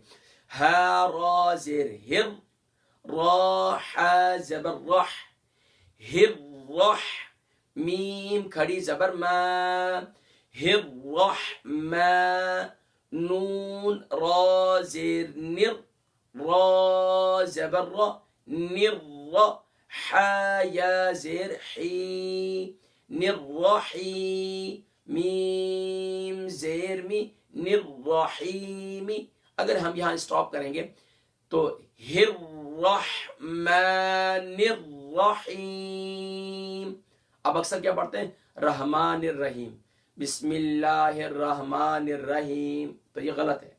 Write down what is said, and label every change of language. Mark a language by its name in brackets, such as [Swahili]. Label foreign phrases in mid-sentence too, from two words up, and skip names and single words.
[Urdu] ہا رے زیر ہر، رے ہا زبر رہ، ہر رہ، میم کھڑی زبر ما، ہر رہ ما، نون رے زیر نر، رے زبر ر، نر ر، ہا یا زیر ہی، نررہی, میم زیر می نررحیم. اگر ہم یہاں اسٹاپ کریں گے تو الرحمن الرحیم. اب اکثر کیا پڑھتے ہیں رحمان الرحیم، بسم اللہ الرحمن الرحیم، تو یہ غلط ہے.